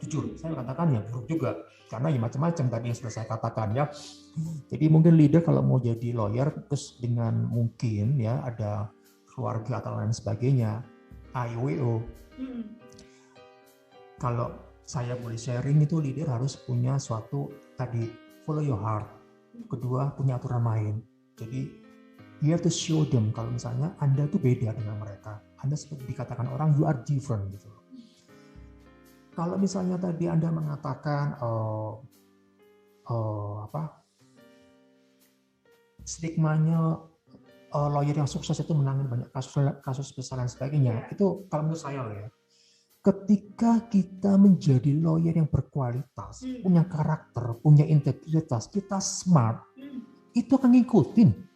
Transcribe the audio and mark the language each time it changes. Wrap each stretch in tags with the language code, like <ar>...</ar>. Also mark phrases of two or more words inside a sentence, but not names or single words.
<id>Jujur, saya katakan ya buruk juga, karena ya macam-macam tadi yang sudah saya katakan ya. Jadi mungkin leader kalau mau jadi lawyer terus dengan mungkin ya ada keluarga atau lain sebagainya, AIWO. Kalau saya boleh sharing itu leader harus punya suatu tadi</id> <en>follow your heart.</en> <id>Kedua punya aturan main. Jadi</id> <en>you have to show them</en> <id>kalau misalnya Anda tuh beda dengan mereka. Anda seperti dikatakan orang</id> <en>you are different</en> <id>gitu. Kalau misalnya tadi Anda mengatakan stigmanya lawyer yang sukses itu menangani banyak kasus besar dan sebagainya, itu kalau menurut saya ya, ketika kita menjadi lawyer yang berkualitas, punya karakter, punya integritas, kita smart, itu akan ngikutin.</id>